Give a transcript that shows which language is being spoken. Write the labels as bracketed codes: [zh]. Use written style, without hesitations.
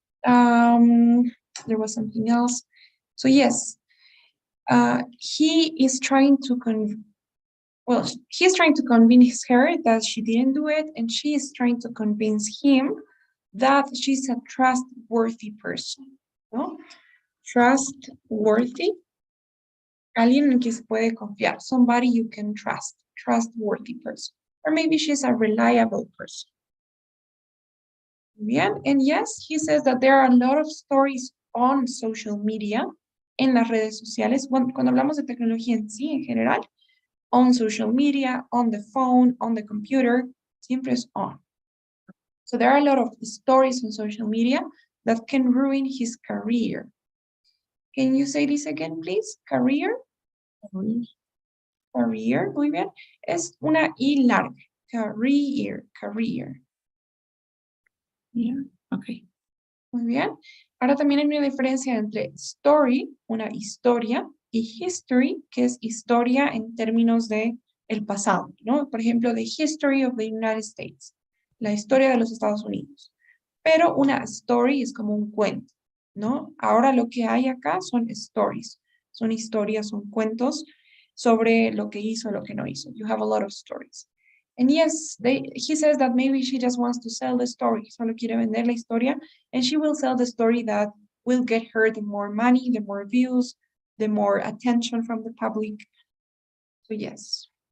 [en] There was something else. So yes, he is trying to he's trying to convince her that she didn't do it, and she is trying to convince him that she's a trustworthy person, ¿no? [es] Trustworthy, alguien en el que se puede confiar, [en] somebody you can trust, trustworthy person. Or maybe she's a reliable person. Bien, and yes, he says that there are a lot of stories on social media, [es] en las redes sociales, cuando hablamos de tecnología en sí, en general, [en] on social media, on the phone, on the computer, [es] siempre es on. [en] So there are a lot of stories on social media that can ruin his career. Can you say this again, please? Career. Career, [es] muy bien. Es una I larga. Career. [en] yeah, okay. [es] Muy bien. Ahora también hay una diferencia entre story, una historia, y history, que es historia en términos de el pasado, ¿no? [en] Por ejemplo, the history of the United States, [es] la historia de los Estados Unidos. Pero una story es como un cuento, ¿no? Ahora lo que hay acá son stories, son historias, son cuentos sobre lo que hizo, lo que no hizo. [en] You have a lot of stories. And yes, he says that maybe she just wants to sell the story, [es] solo quiere vender la historia, [en] and she will sell the story that will get her the more money, the more views, the more attention from the public. So yes.